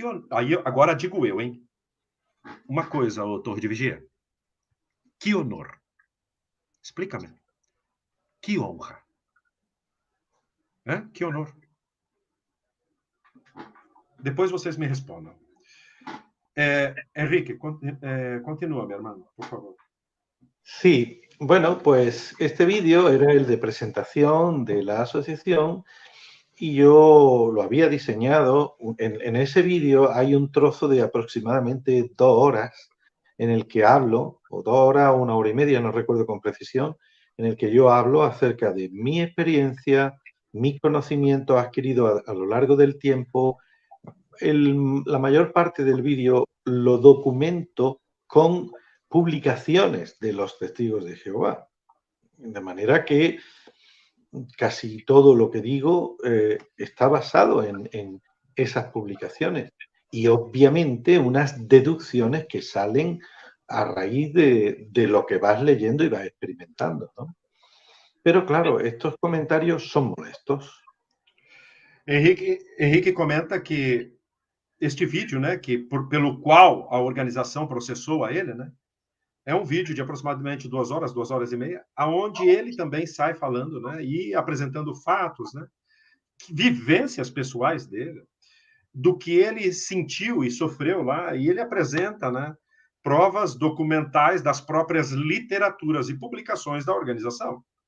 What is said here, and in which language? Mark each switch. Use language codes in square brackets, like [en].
[pt] Aí, agora digo eu, hein? Uma coisa, ô Torre de Vigia. [es] Que honor? [pt] Explica-me. Que honra? [es] Que honor? [pt] Depois vocês me respondam. [es] Enrique, continúa, mi hermano, por favor. Sí, bueno, pues este vídeo era el de presentación de la asociación y yo lo había diseñado. En ese vídeo hay un trozo de aproximadamente 2 horas en el que hablo, o 2 horas o 1 hora y media, no recuerdo con precisión, en el que yo hablo acerca de mi experiencia, mis conocimientos adquiridos a lo largo del tiempo. La mayor parte del vídeo lo documento con publicaciones de los testigos de Jehová. De manera que casi todo lo que digo está basado en esas publicaciones y obviamente unas deducciones que salen a raíz de lo que vas leyendo y vas experimentando, ¿no? Pero claro, estos comentarios son molestos. [pt] Henrique comenta que este vídeo, né, pelo qual a organização processou a ele, né, é um vídeo de aproximadamente 2 horas, 2 horas e meia, aonde ele também sai falando, né, e apresentando fatos, né, vivências pessoais dele, do que ele sentiu e sofreu lá, e ele apresenta, né, provas documentais das próprias literaturas e publicações da organização.